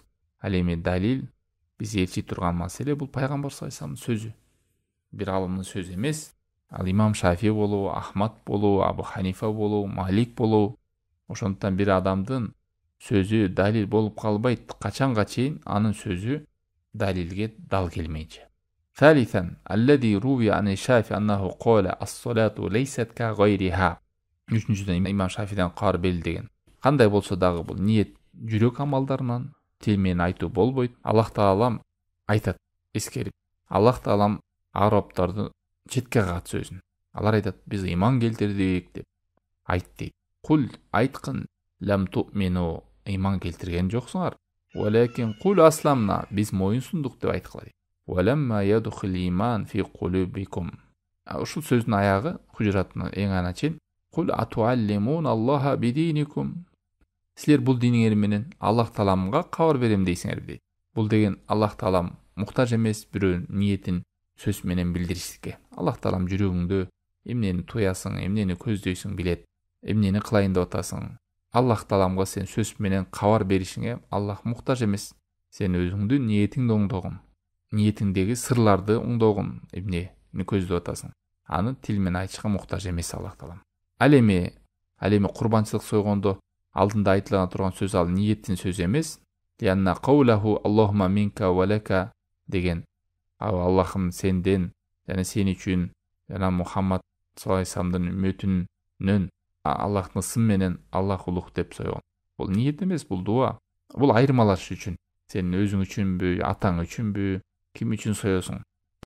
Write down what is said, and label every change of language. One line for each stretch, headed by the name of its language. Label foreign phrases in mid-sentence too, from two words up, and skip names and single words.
Kyrgyz: Ал эми далил биз ээрчи турган маселе бул пайгамбар
Arabic: صلى الله عليه وسلمдын
Kyrgyz: сөзү. Бир аалымдын сөзү эмес. Ал имам Шафи болобу, Ахмад болобу, Абу Ханифа болобу, Малик болобу. Ошондуктан бир адамдын сөзү далил болуп калбайт. Качанга чейин анын сөзү далилге дал келмейинче.
Arabic: ثالثا الذي روي عن الشافعي أنه قال الصلاة ليست كغيرها.
Kyrgyz: Үчүнчүдөн имам Шафиден кар бел деген. Кандай болсо дагы бул ниет жүрөк амалдарынан, тил менен айтуу болбойт. Аллах таалам айтат, эскерип. Аллах таалам арабтарды четке кагат сөзүн. Алар айтат: "Биз иман келтирдик" деп. Айт дейт. Кул айткын:
Arabic: "لم تؤمنوا",
Kyrgyz: иман келтирген жоксуңар.
Arabic: "ولكن قولوا أسلمنا",
Kyrgyz: биз моюн сундук деп айткыла дейт.
Arabic: "ولما يدخل الإيمان في قلوبكم".
Kyrgyz: Ушул сөздүн аягы Хужураттын эң ана чейин:
Arabic: "قل أتعلمون الله بدينكم".
Kyrgyz: Силер бул диниңер менен Аллах тааламга кабар берем дейсиңер дейт. Бул деген Аллах таалам муктаж эмес бирөөнүн ниетин сөз менен билдиришке. Аллах таалам жүрөгүңдө эмнени туясың, эмнени көздөйсүң билет, эмнени кылайын деп атасың. Аллах тааламга сен сөз менен кабар беришиңе Аллах муктаж эмес. Сен өзүңдүн ниетиңди оңдогун, ниетиңдеги сырларды оңдогун эмне көздөп атасың. Аны тил менен айтышка муктаж эмес Аллах таалам. Ал эми курбанчылык сойгондо алдында айтылган турган сөз ал ниеттин сөзү эмес.
Arabic: إن قوله اللهم منك ولك
Kyrgyz: деген Аллахым сенден жана сен үчүн жана Мухаммад
Arabic: صلى الله عليه وسلمдын
Kyrgyz: үммөтүнөн Аллахтын сын менен Аллах улук деп сойгон. Бул ниет эмес, бул дуа. Бул айырмалаш үчүн. Сен өзүң үчүнбү, атаң үчүнбү, ким үчүн соесуң?